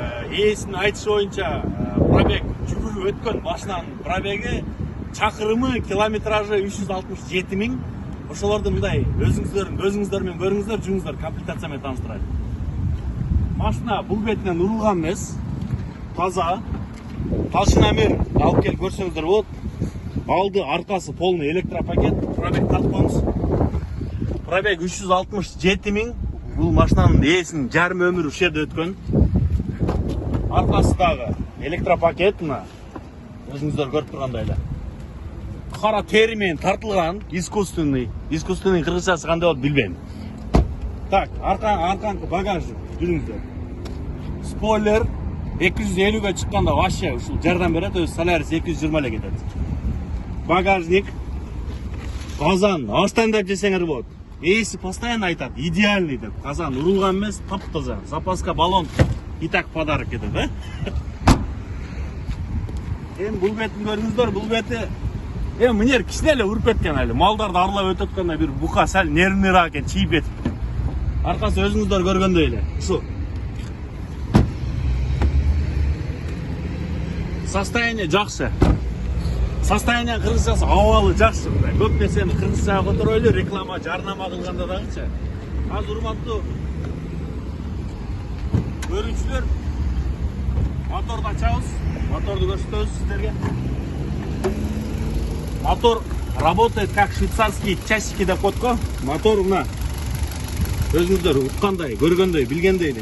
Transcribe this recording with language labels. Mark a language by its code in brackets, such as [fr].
[ky] Ээсинин айтышы боюнча пробег жүрүп өткөн башынан пробеги чакырымы километражы 367 000. Ошолорду мындай өзүңүздөр менен көрүңүздөр, жүрүңүздөр, комплектация менен таныштырайын. Машина бул бетинен урулган эмес, таза. Толщиномер алып келип көрсөңүздөр болот. Алды, аркасы полный электропакет. Пробег тартып коебуз. Пробег 367 000. Бул машинанын ээсинин жарым өмүрү ушул жерде өткөн. Аркасы дагы электропакет, мына өзүңүздөр көрүп тургандай эле. Кара тери менен тартылган, искусственный кыргызчасы кандай болот билбейм. Так, арканкы багажы жүрүңүздөр. Спойлер 250ге чыкканда вообще ушул жардам берет, өзү Солярис 220 эле кетет. Багажник, казан, аштан деп жесеңер болот. Ээси постоянно айтат, идеальный деп. Казан урулган эмес, таптаза. Запаска баллон [ru] и так [ky] подарок кетет, э? Эми бул бетин көрүңүздөр, бул бети мынер кичине эле уруп кеткен эле. Малдарды арлап өтүп атканда бир бука сал нервныйраак экен, чийип кетип. Аркасы өзүңүздөр көргөндөй эле. Ушу. Состояние жакшы. Состояние кыргызчасы абалы жакшы. Көп нерсени кыргызчага которойлу, реклама, жарнама кылганда дагычы. Азыр урматтуу көрүүчүлөр, моторду ачабыз. Моторду көрсөтөбүз сиздерге. [ru] Мотор работает как швейцарские часики [ky] деп коет. Мотор мына өзүңүздөр уккандай, көргөндөй, билгендей эле.